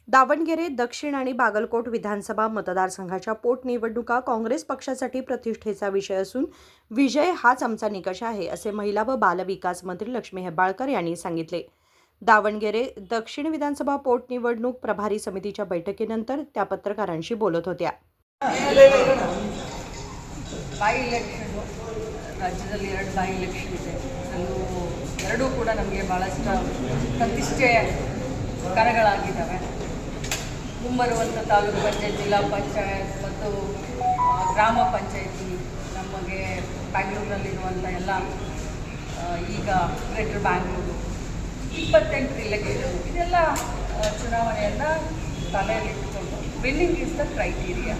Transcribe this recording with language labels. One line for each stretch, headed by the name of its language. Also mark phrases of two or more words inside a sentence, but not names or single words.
Marathi: दावणगेरे दक्षिण आणि बागलकोट विधानसभा मतदारसंघाच्या पोटनिवडणुका काँग्रेस पक्षासाठी प्रतिष्ठेचा विषय असून विजय हाच आमचा निकष आहे, असे महिला व बालविकास मंत्री लक्ष्मी हेब्बाळकर यांनी सांगितले. दावणगेरे दक्षिण विधानसभा पोटनिवडणूक प्रभारी समितीच्या बैठकीनंतर त्या पत्रकारांशी बोलत होत्या.
English: by election
Kannada: ರಾಜ್ಯದಲ್ಲಿ 2
English: by election
Kannada: ಇದೆ. ಎರಡೂ ಕೂಡ ನಮಗೆ ಭಾಳಷ್ಟು ಪ್ರತಿಷ್ಠೆಯ ಕರಗಳಾಗಿದ್ದಾವೆ. ಮುಂಬರುವಂಥ ತಾಲೂಕು ಪಂಚಾಯತ್, ಜಿಲ್ಲಾ ಪಂಚಾಯತ್ ಮತ್ತು ಗ್ರಾಮ ಪಂಚಾಯತಿ, ನಮಗೆ ಬ್ಯಾಂಗ್ಳೂರಿನಲ್ಲಿರುವಂಥ ಎಲ್ಲ ಈಗ ಗ್ರೇಟರ್ ಬ್ಯಾಂಗ್ಳೂರು 28 ಇಲೆಕ್ಷನ್, ಇದೆಲ್ಲ ಚುನಾವಣೆಯನ್ನು ತಲೆಯಲ್ಲಿಟ್ಟುಕೊಂಡು
English: winning is the criteria.